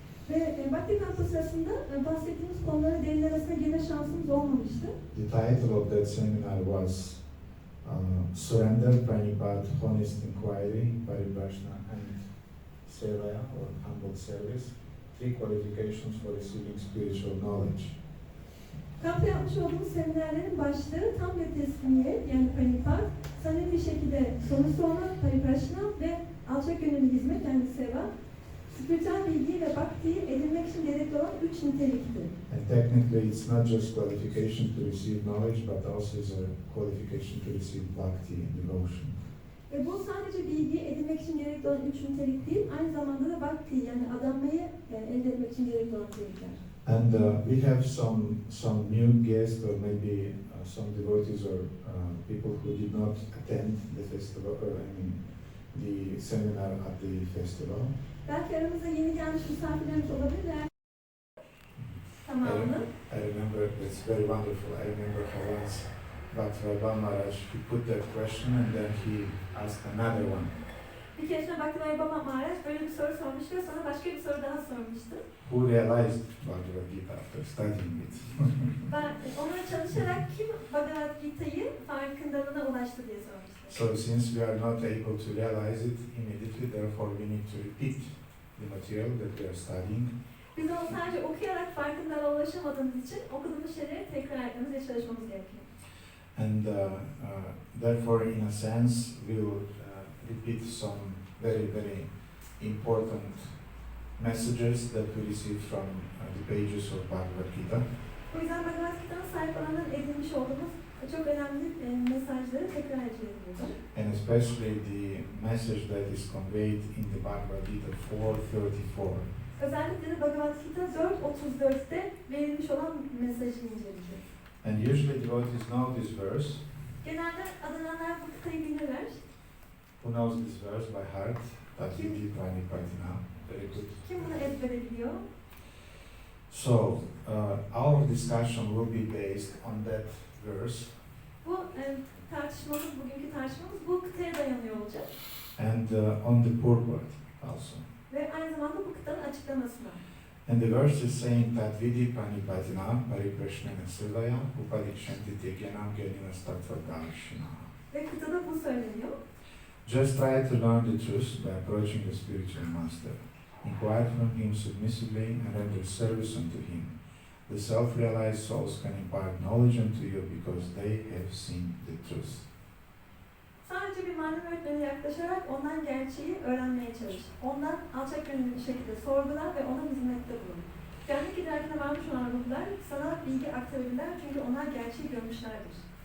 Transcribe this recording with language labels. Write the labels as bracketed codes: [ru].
[tr] Ve Bhakti kampı sırasında bahsettiğimiz konulara derinlemesine girme şansımız olmamıştı. [en] The title of that seminar was Surrender, Pranipat, Honest Inquiry, Pariprashna and Sevaya or Humble Service. 3 qualifications for receiving spiritual knowledge. [tr] Kampta yapmış olduğumuz seminerlerin başlığı tam bir teslimiyet yani Pranipat, samimi bir şekilde soru sorma, Pariprashna ve alçak gönüllü hizmet yani Seva, spiritüel bilgi ve Bhakti'yi edinmek için gerekli olan 3 niteliktir. [en] And technically it's not just qualification to receive knowledge but also is a qualification to receive Bhakti and devotion. [tr] Ve bu sadece bilgiyi edinmek için gerekli olan 3 nitelik değil, aynı zamanda da Bhakti yani adanmayı elde etmek için gerekli olan nitelikler. [en] And we have some new guests or maybe some devotees or people who did not attend the festival, the seminar at the festival. [tr] Belki aramızda yeni gelmiş misafirlerimiz olabilir ve tamamını. [en] I remember, it's very wonderful. I remember how once Bhakti Maharaj, he put that question and then he asked another one. [tr] Bir keresinde Bhakti Maharaj böyle bir soru sormuştu ve sonra başka bir soru daha sormuştu. [en] Who realized Bhagavad Gita after studying it? [tr] Ben ona çalışarak kim Bhagavad Gita'yı farkındalığına ulaştı diye sormuştu. [en] So since we are not able to realize it immediately, therefore we need to repeat the material that we are studying. [tr] Biz onu sadece okuyarak farkındalığa ulaşamadığımız için okuduğumuz şeyleri tekrar etmemiz ve çalışmamız gerekiyor. [en] And therefore, in a sense, we will repeat some very, very important messages that we received from the pages of Bhagavad Gita. [tr] O yüzden Bhagavad Gita'nın sahip olanların edinmiş olduğumuz çok önemli mesajları tekrar edeceğiz. [en] And especially the message that is conveyed in the Bhagavad Gita 4:34. [tr] Özellikle de Bhagavad Gita 4.34'te verilmiş olan mesajı inceleyeceğiz. [en] And usually devotees know this verse. [tr] Genelde adananlar bu kıtayı bilirler. [en] Who knows this verse by heart? [sa] Tatvidi Pranipatina. [en] Very good. [tr] Kim bunu ezbere biliyor? [en] So, our discussion will be based on that verse. [tr] Bu tartışmamız, bugünkü tartışmamız bu kıtaya dayanıyor olacak. [en] And on the purport also. [tr] Ve aynı zamanda bu kıtanın açıklamasına. [en] And the verse is saying that [sa] Vidi Pranipatina, Pariprashna Sevaya, Upadikshanti Tegyanam Gyanina Statvadarshina. [tr] Ve kıtada bu söyleniyor. [en] Just try to learn the truth by approaching the spiritual master. Inquire from him submissively and render service unto him. The self-realized souls can impart knowledge unto you because they have seen the truth. [tr] Sadece bir manevi öğretmene yaklaşarak ondan gerçeği öğrenmeye çalış. Ondan alçak gönüllü bir şekilde sorgular ve ona hizmette bulun. Kendi idrakine varmış olan ruhlar sana bilgi aktarırlar çünkü onlar gerçeği görmüşlerdir.